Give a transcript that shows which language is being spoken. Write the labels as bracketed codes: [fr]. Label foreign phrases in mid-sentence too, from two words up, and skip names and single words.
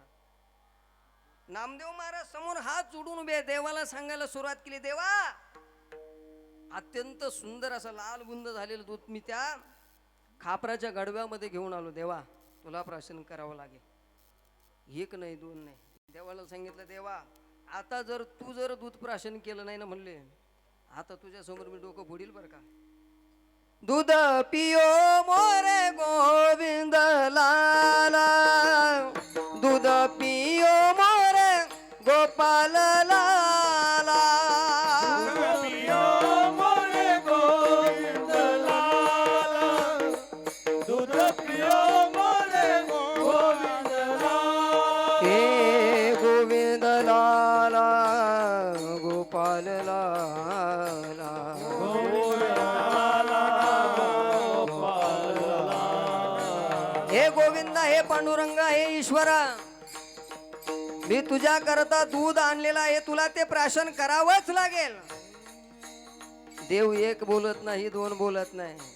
[mr] नामदेव महाराज समोर हात जोडून उभे, देवाला सांगायला सुरुवात केली, देवा अत्यंत सुंदर असं लाल बुंद झालेलं दूध मी त्या खापराच्या गडव्यामध्ये घेऊन आलो. देवा तुला प्राशन करावं लागेल. एक नाही दोन नाही, देवाला सांगितलं, देवा आता जर तू दूध प्राशन केलं नाही ना म्हणले, आता तुझ्या समोर मी डोकं फोडील बरं का. [hi] दूध पियो मोरे गोविंद लाला, दूध पियो मोरे गोपाल लाला, पियो मोरे गोविंद लाला, दूध पियो मोरे गोविंद लाला, हे गोविंद लाला गोपाल लाला. [mr] हे गोविंदा, हे पांडुरंगा, हे ईश्वरा, मी तुझ्या करता दूध आणलेला आहे, तुला ते प्राशन करावंच लागेल. देव एक बोलत नाही, दोन बोलत नाही.